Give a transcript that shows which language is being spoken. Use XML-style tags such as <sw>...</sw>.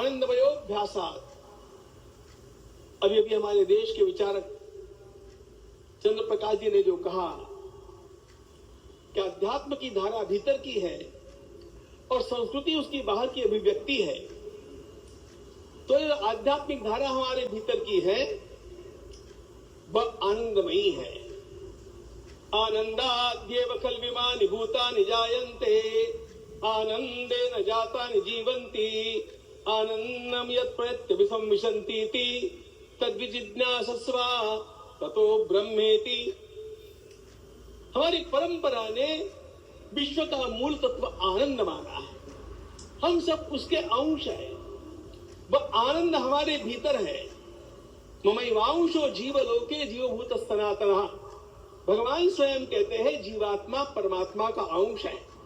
<sa>आनंदमयोभ्यासात्।</sa> <hi>अभी अभी हमारे देश के विचारक चंद्र प्रकाश जी ने जो कहा कि अध्यात्म की धारा भीतर की है और संस्कृति उसकी बाहर की अभिव्यक्ति है, तो ये आध्यात्मिक धारा हमारे भीतर की है वह आनंदमयी है।</hi> <sa>आनंदाद्येव खल्विमानि भूतानि जायन्ते आनंदेन जातानि जीवन्ति आनन्दं यत् प्रयत्य विसंविशन्तीति तद्विजिज्ञासस्व ततो ब्रह्मेति।</sa> <hi>हमारी परंपरा ने विश्व का मूल तत्व आनंद माना है। हम सब उसके अंश है। वह आनंद हमारे भीतर है।</hi> <sa>ममैवांशो जीवलोके जीवभूत सनातनः।</sa> <hi>भगवान स्वयं कहते हैं जीवात्मा परमात्मा का अंश है।</hi>